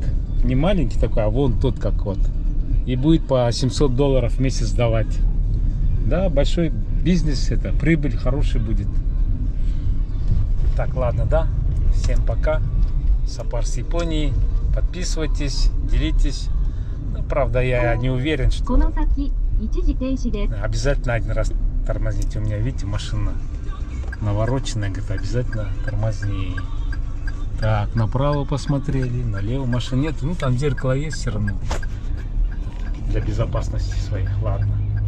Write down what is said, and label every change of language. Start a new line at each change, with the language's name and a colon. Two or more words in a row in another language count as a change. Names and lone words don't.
Russian: Не маленький такой, а вон тот как вот. И будет по $700 в месяц давать. Да, большой бизнес это, прибыль хороший будет. Так, ладно, да? Всем пока. Сапар с Японии. Подписывайтесь, делитесь. Ну, правда, я не уверен, что...
Japanese: この先一時停止です。
Russian: Обязательно один раз тормозните. У меня, видите, машина навороченная, говорит, обязательно тормозни. Так, направо посмотрели, налево машин нет. Ну, там зеркало есть все равно. Для безопасности своих. Ладно.